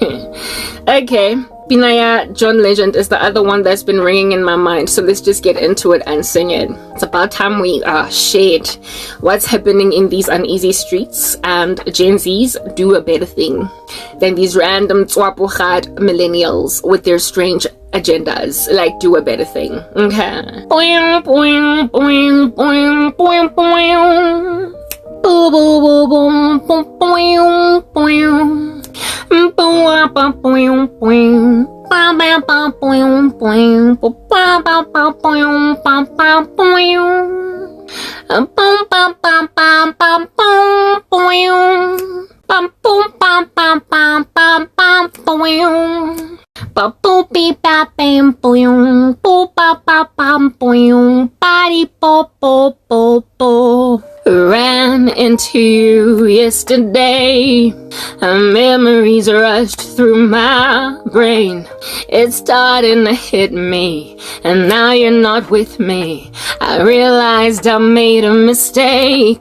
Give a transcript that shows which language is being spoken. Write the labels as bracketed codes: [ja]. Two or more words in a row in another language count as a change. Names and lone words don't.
[en] Okay, Binaya John Legend is the other one that's been ringing in my mind, so let's just get into it and sing it. It's about time we shared what's happening in these uneasy streets, and Gen Zs do a better thing than these random tswapugat millennials with their strange agendas. Like, do a better thing. Okay. Boing, boing, boing, boing, boing, boing. Boo, boo, boo, boom, boom, boing, boing. Boom, boing, boing. Ba ba ba boing boing. Ba ba ba boing ba ba boing. Boom ba ba ba ba boom boing. Ba boom ba ba ba ba ba boing. Ba boo beep ba bam boing. Boo ba ba ba boing. Body bo bo bo bo. Ran into you yesterday. Memories rushed through my brain. It's starting to hit me, and now you're not with me. I realized I made a mistake.